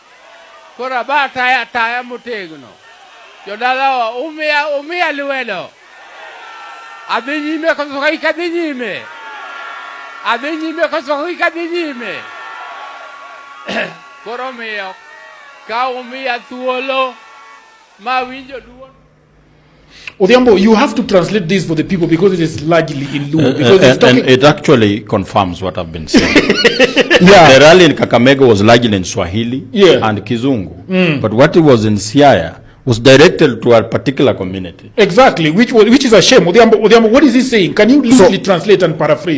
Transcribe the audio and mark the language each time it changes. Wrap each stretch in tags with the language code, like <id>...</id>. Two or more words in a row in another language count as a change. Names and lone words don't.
<luo>Kora ba taya motegno. Jodala umia lwedo. Adhi nyime koso kadhi nyime. Adhi nyime koso kadhi nyime. Koro miyo ka umia thuolo ma winjo duon.</luo> <en>Odhiambo, you have to translate this for the people because it is largely in Luo. Because it's and talking. it actually confirms what I've been saying. Yeah. The rally in Kakamega was largely in Swahili and Kizungu. But what it was in Siaya was directed to a particular community. Exactly, which is a shame. Odhiambo, what is he saying? Can you literally translate and paraphrase?</en>